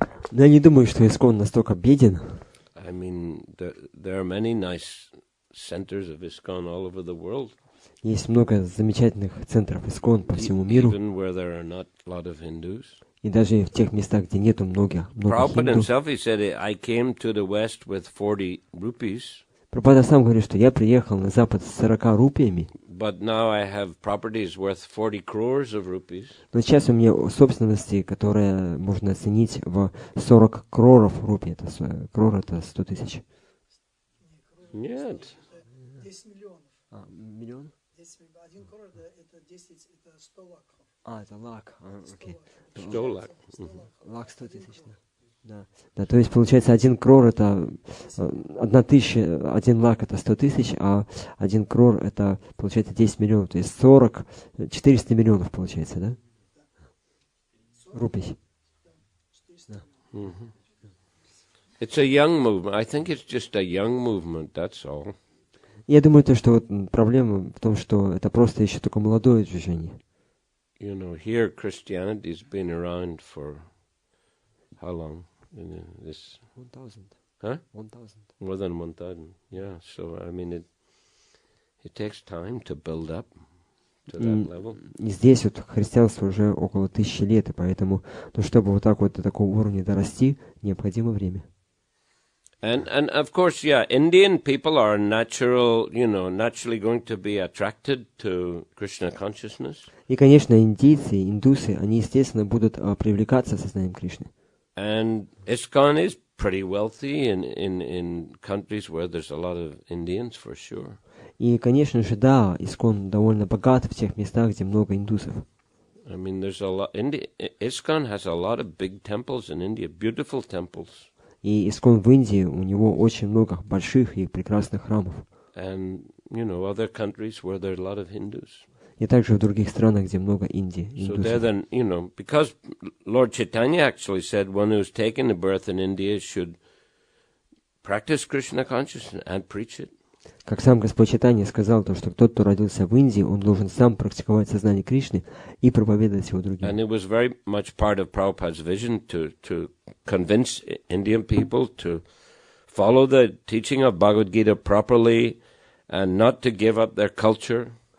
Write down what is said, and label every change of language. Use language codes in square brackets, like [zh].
[ru] Но я не думаю, что ИСККОН настолько беден. [en] I mean, there are many nice centers of ISKCON all over the world. [ru] Есть много замечательных центров ИСККОН по всему миру. [en] Even where there are not a lot of Hindus. [ru] И даже в тех местах, где нету много [en] Prabhupada [ru] хинду. [en] himself, he said, I came to the West with 40 rupees. [ru] Прабхупада сам говорит, что я приехал на Запад с 40 рупиями. [en] But now I have properties worth 40 crores of rupees. [ru] Но сейчас у меня собственности, которые можно оценить в 40 кроров рупий. Крор это 100 тысяч. Нет. 10 миллионов. Миллион? 1 крор это 10, это 100 лакхов. Это лак. Окей. 100 лак. Лак 100 тысяч, да. Да, то есть получается 1 крор это 1000, 1 лак это 100 тысяч, а 1 крор это получается 10 миллионов, то есть 400 миллионов получается, да? Рупий. Да. [en] It's a young movement. I think it's just a young movement, that's all. [ru] Я думаю, что вот проблема в том, что это просто еще только молодое движение. [en] You know, here Christianity's been around for how long? This 1000. Huh? 1000. More than 1,000. Yeah. So I mean, it takes time to build up to that level. [ru] И здесь вот христианство уже около 1000 лет, и поэтому, чтобы вот так вот до такого уровня дорасти, необходимо время. [en] And of course, yeah, Indian people are naturally going to be attracted to Krishna consciousness. [ru] И, конечно, индийцы, индусы, они, естественно, будут привлекаться сознанием Кришны. [en] And ISKCON is pretty wealthy in countries where there's a lot of Indians, for sure. [ru] И, конечно же, да, Искон довольно богат в тех местах, где много индусов. [en] I mean, there's a lot. ISKCON has a lot of big temples in India, beautiful temples. [ru] И Искон в Индии, у него очень много больших и прекрасных храмов. [en] And, other countries where there are a lot of Hindus. [ru] И также в других странах, где много индусов. [en] So there then, because Lord Chaitanya actually said one who's taken a birth in India should practice Krishna consciousness and preach it. [ru] Как сам Господь Чайтанья сказал, то, что тот, кто родился в Индии, он должен сам практиковать сознание Кришны и проповедовать его другим. [en] And it was very much part of Prabhupada's vision to convince Indian people to follow the teaching of Bhagavad Gita properly and not to give up their culture.